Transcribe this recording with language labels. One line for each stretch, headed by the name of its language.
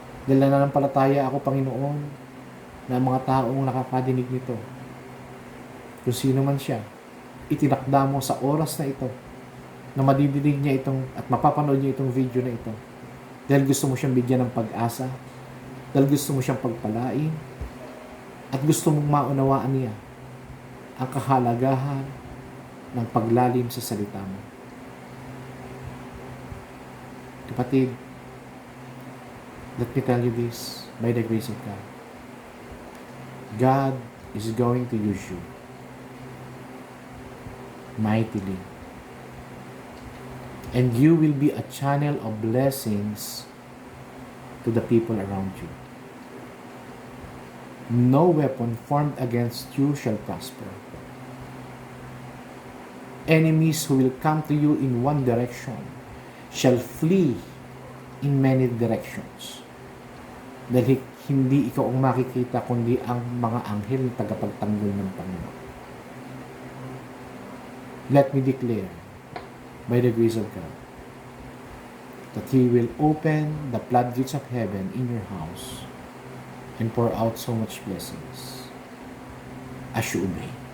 Filipino: Dahil nananampalataya ako, Panginoon, na mga taong nakakadinig nito, kung sino man siya, itinakda mo sa oras na ito, na madidinig niya itong, at mapapanood niya itong video na ito. Dahil gusto mo siyang bigyan ng pag-asa, dahil gusto mo siyang pagpalain, at gusto mong maunawaan niya ang kahalagahan ng paglalim sa salita mo.
English: Kapatid, let me tell you this, by the grace of God, God is going to use you mightily. And you will be a channel of blessings to the people around you. No weapon formed against you shall prosper. Enemies who will come to you in one direction shall flee in many directions.
Filipino: Dahil hindi ikaw ang makikita, kundi ang mga anghel na tagapagtanggol ng Panginoon.
English: Let me declare, by the grace of God, that He will open the floodgates of heaven in your house and pour out so much blessings as you obey.